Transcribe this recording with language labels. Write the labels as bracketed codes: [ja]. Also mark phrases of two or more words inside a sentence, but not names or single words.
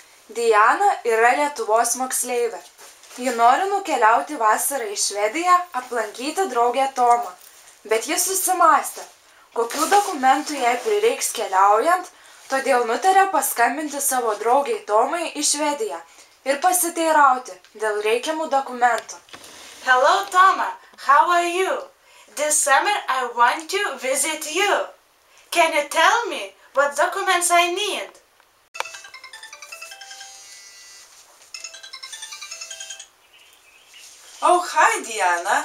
[lt] Diana yra Lietuvos moksleivė. Ji nori nukeliauti vasarą į Švediją, aplankyti draugę Tomą. Bet ji susimąstė, kokių dokumentų jai prireiks keliaujant, todėl nutarė paskambinti savo draugiai Tomai į Švediją ir pasiteirauti dėl reikiamų dokumentų. [en] Hello, Toma. How are you? This summer I want to visit you. Can you tell me what documents I need? Oh, hi, Diana.